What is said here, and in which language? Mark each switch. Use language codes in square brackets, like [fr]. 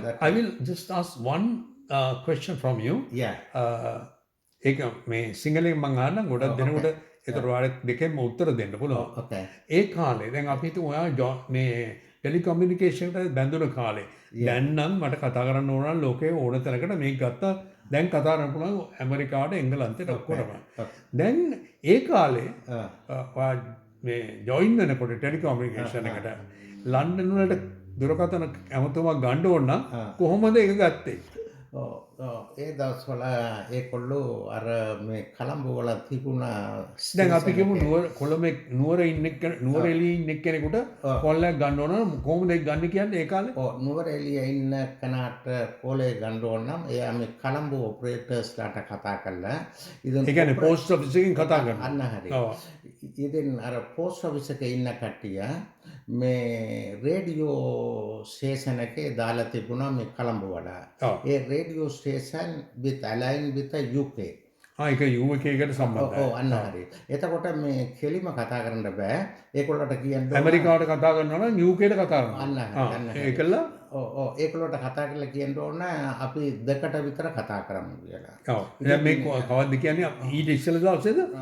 [en] But I will just ask one question from you. Yeah. [si] ඒක මේ සිංහලෙන් මං අහන්න ගොඩක් දෙනකොට ඒතර ඔයාලා දෙකෙන්ම උත්තර දෙන්න පුළුවන්. [en] Okay. [si] ඒ කාලේ දැන් අපි හිතමු ඔයා මේ ටෙලිකමියුනිකේෂන් එකට බැඳුන කාලේ. දැන් නම් මට කතා කරන්න ඕන නම් ලෝකේ ඕන තැනකට මේක ගත්තා. දැන් කතා කරන්න පුළුවන් ඇමරිකාවට එංගලන්තයට ඔක්කොටම. දැන් ඒ කාලේ ඔයා මේ ජොයින් වෙනකොට ටෙලිකමියුනිකේෂන් එකට ලන්ඩන් වලට දුරකථන ඇමතුමක් ගන්න ඕන නම් කොහොමද ඒක ගත්තේ? ඒ දවස්වල ඒකොල්ලෝ අර මේ කලම්බෝ වල තිබුණ දැන් අපි කියමු කොළඹ නුවර එළියේ ඉන්න කෙනෙකුට කොල්ලයක් ගන්න ඕන නම් කොහොමද ඒක ගන්න කියන්නේ ඒ කාලේ? නුවර එළියේ ඉන්න කෙනාට කොලේ ගන්න ඕන නම් එයා මේ කලම්බෝ ඔපරේටර්ස්ලාට කතා කරලා ඒ කියන්නේ පෝස්ට් ඔෆිස් එකෙන් කතා කරනවා. අන්න හරි. ඉතින් අර පෝස්ට් ඔෆිස් එකේ ඉන්න කට්ටිය මේ රේඩියෝ ස්ටේෂන් එකේ දාලා තිබුණා මේ කලම්බෝ වල. [en] ඒ radio station with align with the UK. [si] ඒක UK එකට සම්බන්ධයි. ඔව් අන්න හරි. එතකොට මේ කෙලිම කතා කරන්න බෑ. ඒකොල්ලන්ට කියන්න ඇමරිකාවට කතා කරනවා නම් UK ට කතා කරනවා. අන්න හරි. ඒකල ඒකොල්ලන්ට කතා කරලා කියන්න ඕන අපි දෙකට විතර කතා කරමු කියලා. ඔව්. දැන් මේ කවද්ද කියන්නේ ඊට ඉස්සෙල්ලා දවසේද?